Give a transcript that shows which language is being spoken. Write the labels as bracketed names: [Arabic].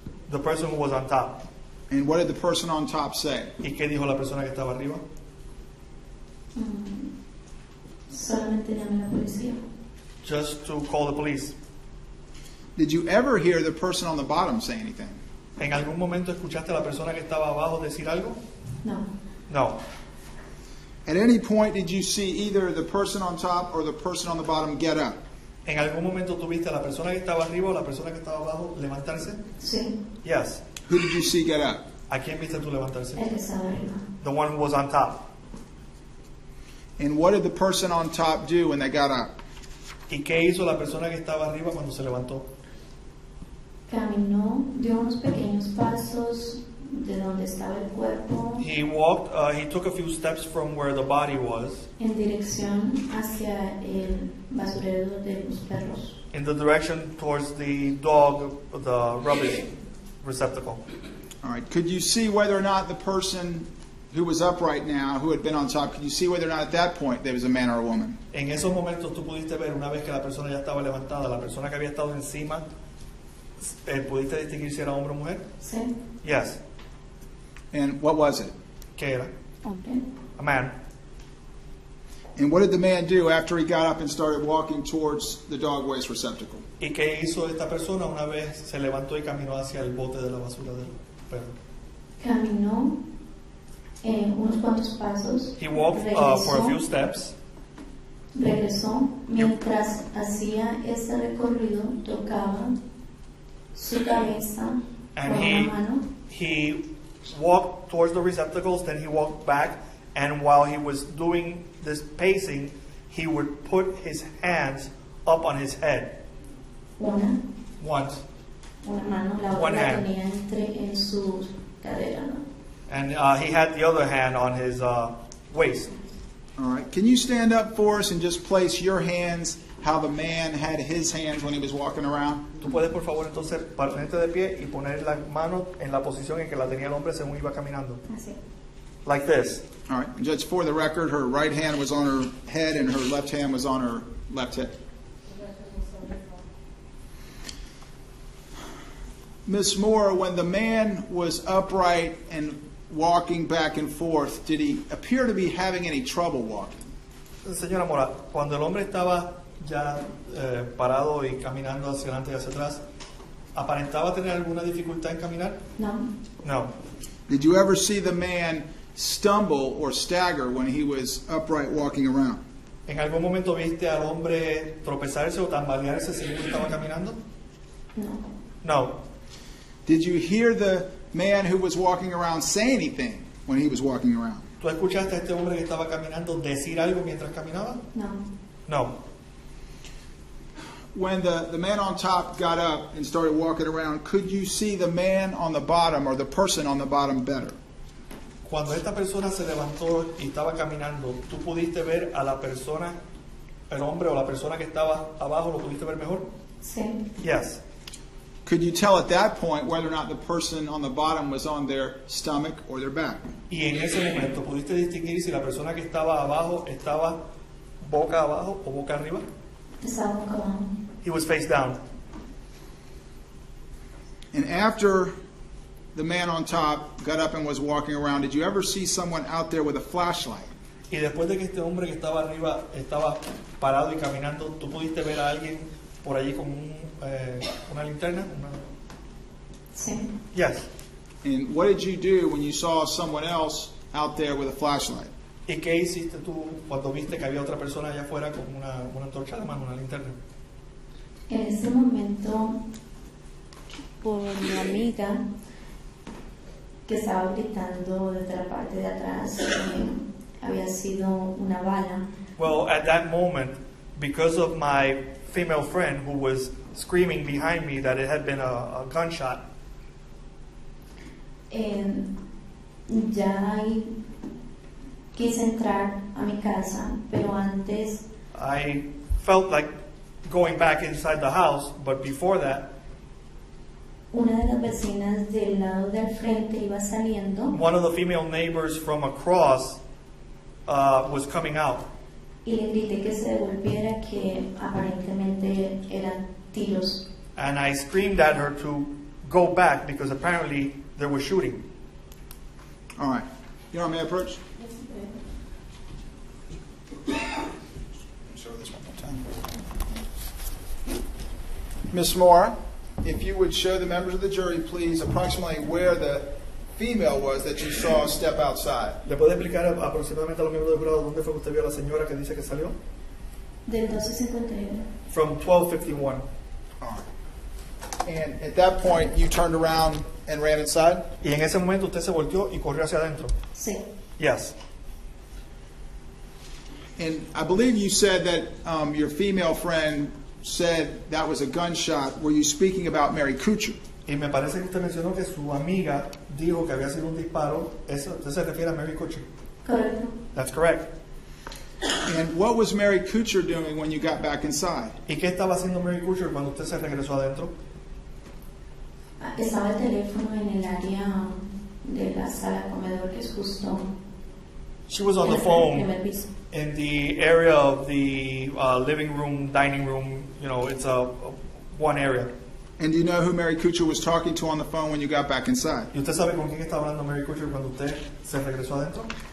[English] The person who was on top. And what did the person on top say? [Spanish] ¿Y qué dijo la persona que estaba arriba? Solamente llamé a la policía. [English] Just to call the police. Did you ever hear the person on the bottom say anything? [Spanish] ¿En algún momento escuchaste a la persona que estaba abajo decir algo? No. [English] No. At any point, did you see either the person on top or the person on the bottom get up? [Spanish] ¿En algún momento tuviste a la persona que estaba arriba o la persona que estaba abajo levantarse? Sí. [English] Yes. Who did you see get up? [Spanish] ¿A quién viste tú levantarse? El que estaba arriba. [English] The one who was on top. And what did the person on top do when they got up? [Spanish] ¿Y qué hizo la persona que estaba arriba cuando se levantó? Caminó, dio unos pequeños pasos de donde estaba el cuerpo [English] He walked, he took a few steps from where the body was [Spanish] en dirección hacia el basurero de los perros. [English] in the direction towards the dog, the rubbish receptacle. All right. Could you see whether or not the person who was up right now, who had been on top, could you see whether or not at that point there was a man or a woman? [Spanish] En esos momentos tú pudiste ver, una vez que la persona ya estaba levantada, la persona que había estado encima, ¿pudiste distinguir si era hombre o mujer? Sí. [English] Yes. And what was it? [Spanish] ¿Qué era? Hombre. [English] A man. And what did the man do after he got up and started walking towards the dog waste receptacle? [Spanish] ¿Y qué hizo esta persona una vez se levantó y caminó hacia el bote de la basura del perro? Caminó unos cuantos pasos. [English] He walked for a few steps. [Spanish] Regresó. Mientras hacía este recorrido, tocaba su cabeza [English] And [Spanish] con una mano. [English] he walked towards the receptacles, then he walked back, and while he was doing this pacing, he would put his hands up on his head [Spanish] Una [English] once, [Spanish] mano, la [English] One [Spanish] otra la [English] hand. [Spanish] tenía en su cadera, ¿no? [English] and he had the other hand on his waist. All right. Can you stand up for us and just place your hands how the man had his hands when he was walking around? [Spanish] Tú puedes, por favor, entonces ponerte de pie y poner las manos en la posición en que la tenía el hombre según iba caminando. Así. [English] Like this. All right. And just for the record, her right hand was on her head and her left hand was on her left hip. Miss Mora, when the man was upright and walking back and forth, did he appear to be having any trouble walking? [Spanish] Señora Mora, cuando el hombre estaba ya parado y caminando hacia adelante y hacia atrás, ¿aparentaba tener alguna dificultad en caminar? No. [English] No. Did you ever see the man stumble or stagger when he was upright walking around? [Spanish] ¿En algún momento viste al hombre tropezarse o tambalearse según estaba caminando? No. [English] No. Did you hear the man who was walking around say anything when he was walking around? [Spanish] ¿Tú escuchaste a este hombre que estaba caminando decir algo mientras caminaba? No. [English] No. When the man on top got up and started walking around, could you see the man on the bottom or the person on the bottom better? [Spanish] Cuando esta persona se levantó y estaba caminando, ¿tú pudiste ver a la persona, el hombre o la persona que estaba abajo, lo pudiste ver mejor? Sí. [English] Yes. Could you tell at that point whether or not the person on the bottom was on their stomach or their back? [Spanish] Y en ese momento, ¿pudiste distinguir si la persona que estaba abajo estaba boca abajo o boca arriba? Estaba boca abajo. [English] He was face down. And after the man on top got up and was walking around, did you ever see someone out there with a flashlight? [Spanish] Y después de que este hombre que estaba arriba estaba parado y caminando, ¿tú pudiste ver a alguien por allí con una linterna? Sí. [English] Yes. And what did you do when you saw someone else out there with a flashlight? [Spanish] ¿Y qué hiciste tú cuando viste que había otra persona allá afuera con una antorcha de mano, una linterna? En ese momento, por mi amiga que estaba gritando desde la parte de atrás, había sido una bala. [English] Well, at that moment, because of my female friend who was screaming behind me that it had been a gunshot, [Spanish] Ya quise entrar a mi casa, pero antes [English] I felt like going back inside the house, but before that, [Spanish] una de las vecinas del lado del frente iba saliendo [English] one of the female neighbors from across was coming out. [Spanish] y le grité que se devolviera, que aparentemente eran tiros. [English] And I screamed at her to go back because apparently there was shooting. All right. You know, may I approach? Show this one more time. Miss Mora, if you would show the members of the jury, please, approximately where the female was that you saw step outside. [Spanish] ¿Le puede explicar aproximadamente a los miembros del jurado dónde fue que usted vio a la señora que dice que salió? Del 1251. [English] From 1251. All right. And at that point, you turned around and ran inside? [Spanish] Y en ese momento usted se volteó y corrió hacia adentro. Sí. [English] Yes. And I believe you said that your female friend said that was a gunshot. Were you speaking about Mary Kuchar? [Spanish] Y me parece que usted mencionó que su amiga dijo que había sido un disparo. Eso, usted se refiere a Mary Kuchar. Correcto. [English] That's correct. And what was Mary Kuchar doing when you got back inside? [Spanish] ¿Y qué estaba haciendo Mary Kuchar cuando usted se regresó adentro? Estaba el teléfono en el área de la sala comedor, que es justo [English] She was on [Spanish] en [English] the [Spanish] el [English] phone [Spanish] primer piso. [English] in the area of the living room, dining room. You know, it's one area. And do you know who Mary Kuchar was talking to on the phone when you got back inside? [Spanish] ¿Y usted sabe con quién estaba hablando Mary Kuchar cuando usted se regresó adentro?